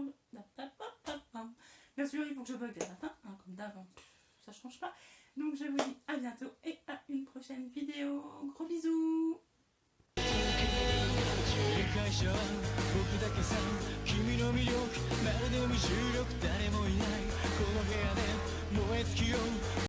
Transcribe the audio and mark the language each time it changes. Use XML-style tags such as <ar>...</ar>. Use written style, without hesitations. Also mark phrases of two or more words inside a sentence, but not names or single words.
<fr>Bien sûr, il faut que je bug à la fin, hein, comme d'avant, ça change pas. Donc je vous dis à bientôt et à une prochaine vidéo. Gros bisous.</fr> <ja>会社僕だけさ君の魅力まるで無重力誰もいないこの部屋で燃え尽きよう</ja>